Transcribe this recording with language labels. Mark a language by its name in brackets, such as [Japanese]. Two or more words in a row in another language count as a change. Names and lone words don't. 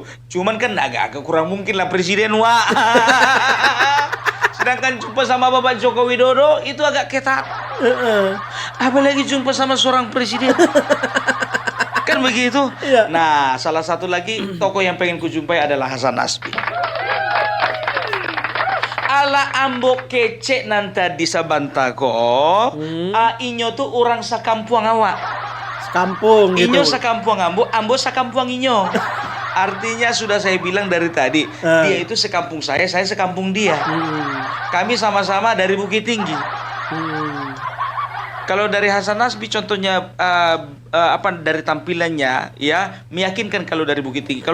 [Indonesian] Cuman kan agak kurang mungkin lah presiden, wah. Sedangkan jumpa sama Bapak Joko Widodo itu agak ketat. Apalagi jumpa sama seorang presiden. Kan begitu? Iya. Nah, salah satu lagi tokoh yang pengen kujumpai adalah Hasan Nasbi. [Minangkabau] Ala ambo kece nanta di Sabantako. Inyo tuh orang sakampuang awak. [Indonesian] Sekampung gitu. [Minangkabau] Inyo sakampuang ambo sakampuang inyo. [Indonesian] Artinya sudah saya bilang dari tadi, dia itu sekampung saya sekampung dia. Kami sama-sama dari Bukit Tinggi. Kalau dari Hasan Nasbi contohnya dari tampilannya ya meyakinkan kalau dari Bukit Tinggi.